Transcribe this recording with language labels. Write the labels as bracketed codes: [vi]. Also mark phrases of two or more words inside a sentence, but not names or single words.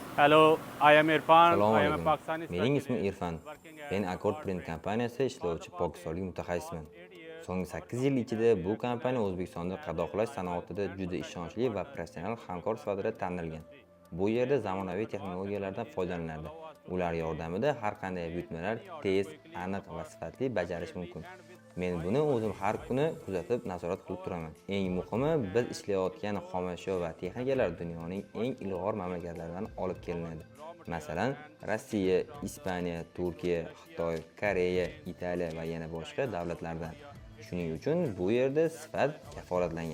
[en] Hello, I am Irfan. [uz] Assalomu [en] I am a [uz] alaykum. [en] Pakistani [uz] Mening ismim [en] specialist [uz] Irfan. [en] working [uz] Men [en] as Accord [uz] Accord [en] Print [uz] Print. kompaniyasida ishlovchi [en] For [uz] pokistonlik mutaxassisman. [en] past 8 years, [uz] So'nggi [en] our [uz] 8 yil ichida [en] company [uz] bu [en] is [uz] kompaniya [en] recognized [uz] O'zbekistonda [en] as a [uz] qadoqlash [en] reliable [uz] sanoatida [en] and [uz] juda [en] professional [uz] ishonchli va [en] partner in [uz] professional [en] the [uz] hamkor sifatida [en] pharmaceutical [uz] tanilgan. [en] industry. [uz] Bu yerda [en] Here we use [uz] zamonaviy [en] advanced [uz] texnologiyalardan [en] technologies that [uz] foydalaniladi. [en] allow us to [uz] Ular [en] maintain [uz] yordamida har qanday [en] make [uz] buyurtmalar [en] any order [uz] tez, [en] quickly [uz] aniq va [en] about [uz] sifatli bajarish [en] accurately [uz] mumkin. [en] and with [uz] Men [en] high [uz] buni o'zim [en] quality, [uz] har [en] high [uz] kuni [en] precision. [uz] kuzatib, nazorat qilib [en] Our [uz] turaman. Eng muhimi, biz ishlayotgan xomashyo va texnikalar dunyoning eng ilg'or mamlakatlaridan olib kelinadi. Masalan, Rossiya, Ispaniya, Turkiya, Xitoy, Koreya, Italiya va yana boshqa davlatlardan. Shuning uchun bu yerda sifat kafolatlangan.